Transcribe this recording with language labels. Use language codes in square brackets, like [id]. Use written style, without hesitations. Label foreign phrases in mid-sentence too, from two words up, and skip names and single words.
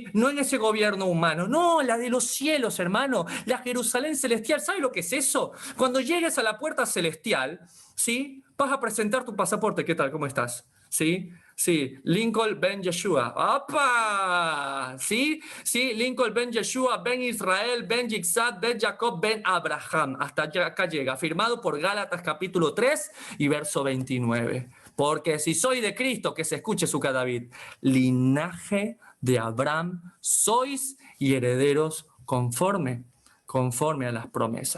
[es] No en ese gobierno humano, no, la de los cielos, hermano, la Jerusalén celestial. ¿Sabes lo que es eso? Cuando llegues a la puerta celestial, ¿sí? Vas a presentar tu pasaporte. ¿Qué tal? ¿Cómo estás? ¿Sí? Sí, Lincoln ben Yeshua. ¡Opa! ¿Sí? Sí, Lincoln ben Yeshua, ben Israel, ben Yitzhak, ben Jacob, ben Abraham. Hasta acá llega, firmado por Gálatas capítulo 3 y verso 29. Porque si soy de Cristo, que se escuche su David, linaje de Abraham sois y herederos conforme a las promesas.